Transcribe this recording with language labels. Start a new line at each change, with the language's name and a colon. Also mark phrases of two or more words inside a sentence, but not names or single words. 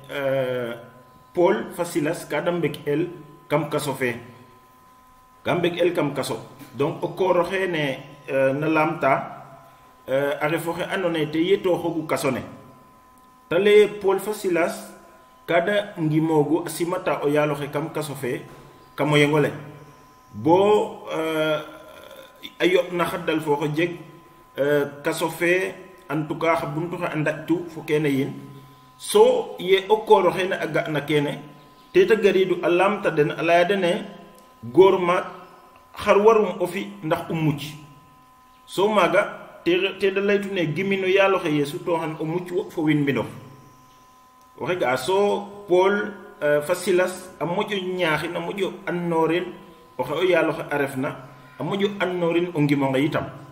Serer: Paul fa Silas ka da mbek el kam kaso fe kam kaso donc o koor oxe ne na lamta a refo xe andona ye te yeto xogu kaso ne tale Paul fa Silas kada ngimogu asimata o yalo xe kam kaso fe kamo yengole bo ayo na xaddal fo ko jeg kaso fe
French: en tout cas
Serer: buntu xa andatu fo kene yin so ye o koro xena aga na kene te ta garidu alam ta den ala dene gorma xar warum ofi ndax mucc so maga te da laytu ne gimino yalo xe yesu to han o mucc fo win mbido waxe ga so Paul fa Silas a mojo ñaaxi na mojo annorin o xe o yalo xe arefna a mojo annorin o ngimo nga yitam